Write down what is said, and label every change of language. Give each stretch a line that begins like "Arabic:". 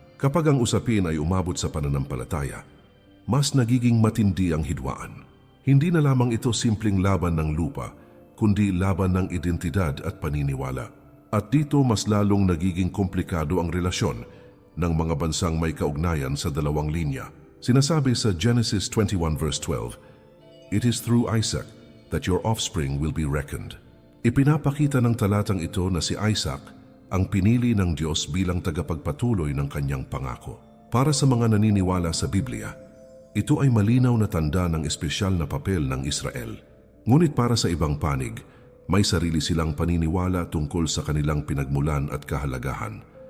Filipino: Kapag ang usapin ay umabot sa pananampalataya, mas nagiging matindi ang hidwaan. Hindi na lamang ito simpleng laban ng lupa, kundi laban ng identidad at paniniwala. At dito mas lalong nagiging komplikado ang relasyon ng mga bansang may kaugnayan sa dalawang linya. Sinasabi sa
English: Genesis 21 verse 12, "It is through Isaac that your offspring will be reckoned."
Filipino: Ipinapakita ng talatang ito na si Isaac ang pinili ng Diyos bilang tagapagpatuloy ng kanyang pangako. Para sa mga naniniwala sa Biblia, ito ay malinaw na tanda ng espesyal na papel ng Israel. Ngunit para sa ibang panig, may sarili silang paniniwala tungkol sa kanilang pinagmulan at kahalagahan.